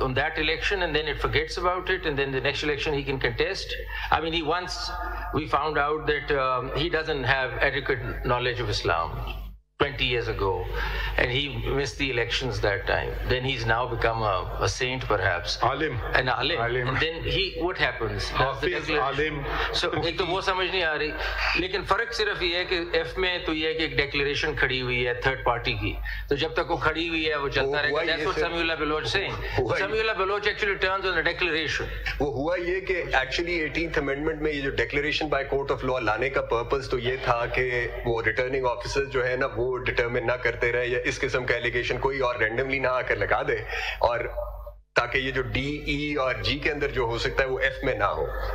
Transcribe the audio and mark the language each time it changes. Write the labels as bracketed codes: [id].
[en] On that election, and then it forgets about it, and then the next election he can contest? I mean, we found out that he doesn't have adequate knowledge of Islam. 20 years ago, and he missed the elections that time. Then he's now become a saint, perhaps. Alim. An alim. And then what happens? Hafiz, alim. [ur] So ایک تو وہ سمجھ نہیں آ رہی, لیکن فرق صرف یہ ہے کہ ایف میں تو یہ ہے کہ ایک ڈیکلیریشن کھڑی ہوئی ہے تھرڈ پارٹی کی, تو جب تک وہ کھڑی ہوئی ہے وہ چلتا رہے گا. [en] That's what Samiullah Baloch saying. Samiullah Baloch actually turns on a declaration. [ur] وہ ہوا یہ کہ ایکچولی 18th امینڈمنٹ میں یہ جو declaration by court of law لانے کا پرپز تو یہ تھا کہ وہ ریٹرننگ آفیسر جو ہے نا وہ ڈٹرمن نہ کرتے رہے یا اس قسم کا ایلیگیشن کوئی اور رینڈملی نہ آ کر لگا دے, اور تاکہ یہ جو ڈی ای اور جی کے اندر جو ہو سکتا ہے وہ ایف میں نہ ہو.